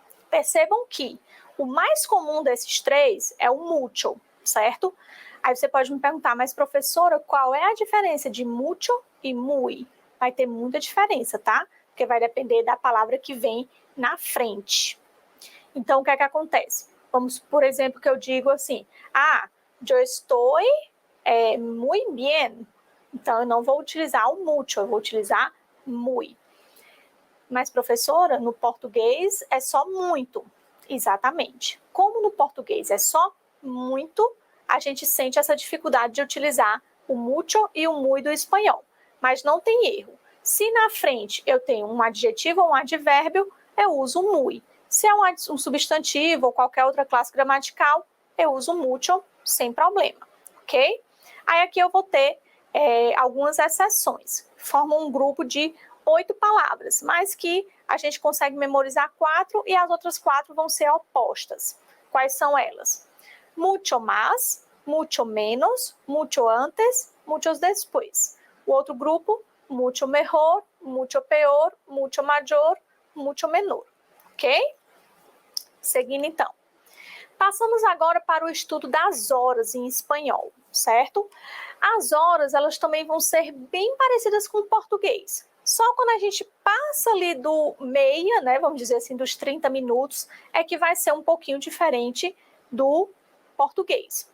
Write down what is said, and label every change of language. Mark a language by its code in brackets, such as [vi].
[pt] Percebam que o mais comum desses três é o mucho, certo? Aí você pode me perguntar, mas professora, qual é a diferença de mucho e muy? Vai ter muita diferença, tá? Porque vai depender da palavra que vem na frente. Então, o que é que acontece? Vamos, por exemplo, que eu digo assim, [es] yo estoy muy bien. [pt] Então, eu não vou utilizar o mucho, eu vou utilizar muy. Mas, professora, no português é só muito. Exatamente. Como no português é só muito, a gente sente essa dificuldade de utilizar o mucho e o muy do espanhol. Mas não tem erro. Se na frente eu tenho um adjetivo ou um advérbio, eu uso muy. Se é um substantivo ou qualquer outra classe gramatical, eu uso mucho sem problema, ok? Aí aqui eu vou ter algumas exceções. Formam um grupo de 8 palavras, mas que a gente consegue memorizar 4 e as outras 4 vão ser opostas. Quais são elas? [es] Mucho más, mucho menos, mucho antes, muchos después. [pt] O outro grupo, [es] mucho mejor, mucho peor, mucho mayor, mucho menor. [pt] Ok? Seguindo então. Passamos agora para o estudo das horas em espanhol, certo? As horas, elas também vão ser bem parecidas com o português. Só quando a gente passa ali do meia, né, vamos dizer assim, dos 30 minutos, é que vai ser um pouquinho diferente do português.